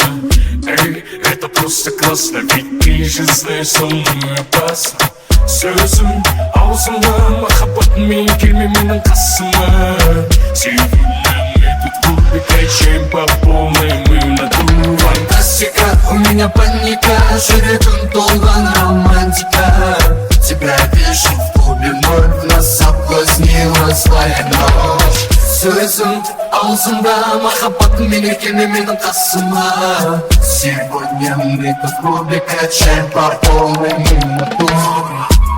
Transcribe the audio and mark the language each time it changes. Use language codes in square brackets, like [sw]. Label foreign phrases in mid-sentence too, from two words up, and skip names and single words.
[ru] Эй, это просто классно, ведь ты же знаешь, со мной опасно. [kk] Сөзім аузымда махаббат мен келме менің қасыма. [ru] Сегодня мы тут в клубе качаем по полной, мы в натуре. Фантастика, у меня паника, [kk] жүрегім толған романтика. [ru] Тебя вижу в клубе, вновь нас соблазнила злая ночь. [kk] Сөзім аузымда махаббат мен келме менің қасыма. [ru] Сегодня мы тут в клубе качаем по полной, мы в натуре.